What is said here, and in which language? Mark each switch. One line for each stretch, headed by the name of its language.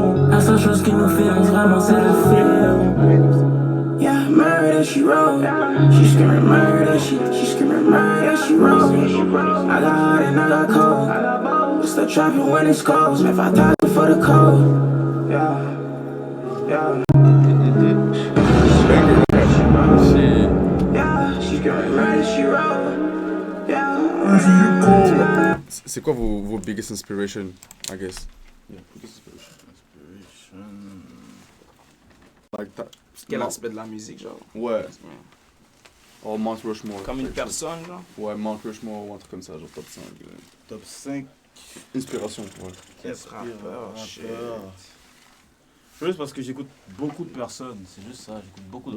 French: La seule chose qui nous finance vraiment c'est le feel.
English: Yeah, murder she wrote. She screaming murder, she screaming murder, she wrote. I got hot and I got cold. It's the trapping when it's cold. Spent 5,000 for the code. Yeah. Yeah, she screaming murder, she wrote. Yeah.
French: C'est quoi vos
English: biggest inspiration, I guess? Yeah, biggest inspiration. Like that.
French: Quel aspect de la musique, genre? Ouais. Oh, Mount Rushmore. Comme une quelque chose. personne, genre? Ouais, Mount Rushmore ou un truc comme ça, genre top 5. Top 5. Inspiration, ouais. Quel rappeur, shit. Juste parce que j'écoute beaucoup de personnes, c'est juste ça, j'écoute beaucoup de